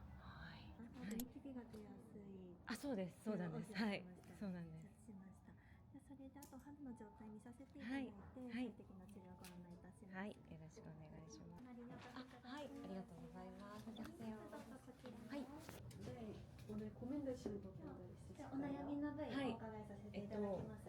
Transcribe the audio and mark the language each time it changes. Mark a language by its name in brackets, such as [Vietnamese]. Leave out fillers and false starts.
[Japanese] はい。ニキビが出やすい。あ、そうです。そうなんです。はい。そうなんです。しました。それであと肌の状態見させていただいて、最適な治療をご案内いたします。はい、よろしくお願いします。はい、ありがとうございます。はい。 [Korean] 오늘 고민되시는 부분들 있으실까요? [Japanese] お悩みの部位をお伺いさせていただきます。